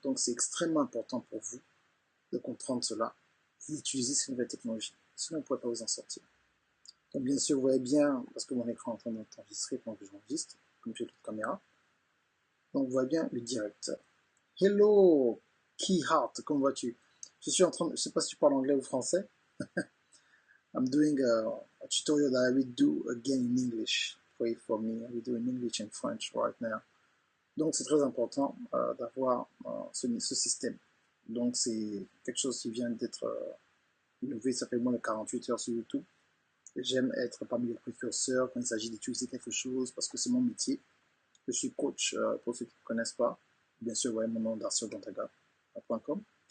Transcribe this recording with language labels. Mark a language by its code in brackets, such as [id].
[fr] Donc, c'est extrêmement important pour vous de comprendre cela et d'utiliser ces nouvelles technologies. Sinon, vous ne pourrez pas vous en sortir. Donc, bien sûr, vous voyez bien, parce que mon écran est en train d'enregistrer pendant que j'enregistre, comme j'ai l'autre caméra. Donc, vous voyez bien le direct. Hello, Keyheart, comment vas-tu? Je suis en train de, je ne sais pas si tu parles anglais ou français. [en] I'm doing a tutorial that I will do again in English. Wait for me. I will do in English and French right now. [fr] Donc c'est très important d'avoir ce système. Donc c'est quelque chose qui vient d'être innové, ça fait moins de 48 heures sur YouTube. J'aime être parmi les précurseurs quand il s'agit d'utiliser quelque chose parce que c'est mon métier. Je suis coach pour ceux qui ne me connaissent pas. Bien sûr, vous voyez mon nom darciogantaga.com.